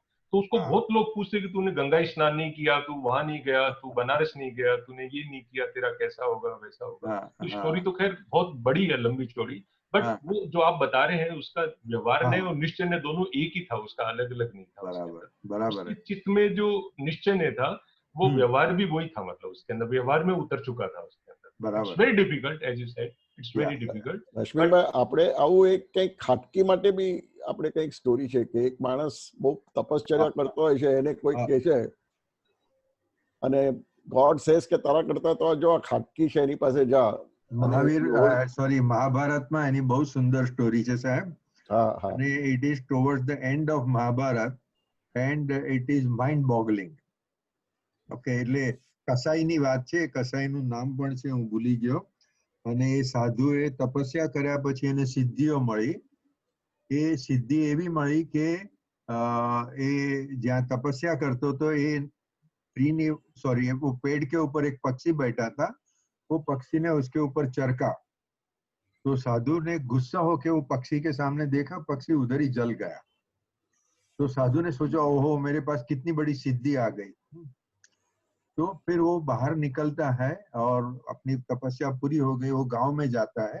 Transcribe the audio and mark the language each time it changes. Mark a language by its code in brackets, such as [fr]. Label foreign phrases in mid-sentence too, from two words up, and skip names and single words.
[hi] तो उसको बहुत लोग पूछते कि तूने गंगा स्नान नहीं किया, तू वहां नहीं गया, तू बनारस नहीं गया, तूने ये नहीं किया, तेरा कैसा होगा, वैसा होगा. तो स्टोरी तो खैर बहुत बड़ी है, लंबी स्टोरी. बट वो जो आप बता रहे हैं, उसका व्यवहार ने और निश्चय ने दोनों एक ही था, उसका अलग अलग नहीं था. बराबर. चित्त में जो निश्चय ने था, वो व्यवहार भी वही था, मतलब उसके अंदर व्यवहार में उतर चुका था उसके अंदर. [gu] બરાબર. [en] It's very difficult, as you said. It's very difficult. [gu] રશ્મિભાઈ, આપણે આવું એક કંઈક ખાટકી માટે બી આપણે કંઈક સ્ટોરી છે કે એક માણસ બહુ તપશ્ચર્યા કરતો હોય છે, એને કોઈ કહે છે અને [en] God says [gu] કે તારા કરતા તો જો આ ખાટકી છે એની પાસે જા. મહાવીર, સોરી, મહાભારતમાં એની બહુ સુંદર સ્ટોરી છે સાહેબ. અને [en] it is towards the end of Mahabharat and it is mind boggling. [gu] ઓકે, એટલે કસાઈની વાત છે. કસાઈનું નામ પણ છે, હું ભૂલી ગયો. અને એ સાધુએ તપસ્યા કર્યા પછી એને સિદ્ધિઓ મળી. એ સિદ્ધિ એવી મળી કે એ જ્યાં તપસ્યા કરતો હતો એ ટ્રીની, સોરી, [hi] वो पेड़ के ऊपर एक पक्षी बैठा था. वो पक्षी ने उसके ऊपर चरका. तो साधु ने गुस्सा होके वो पक्षी के सामने देखा, पक्षी उधर ही जल गया। तो साधु ने सोचा ओहो मेरे पास कितनी बड़ी सिद्धि आ गई। तो फिर वो बाहर निकलता है और अपनी तपस्या पूरी हो गई, वो गांव में जाता है।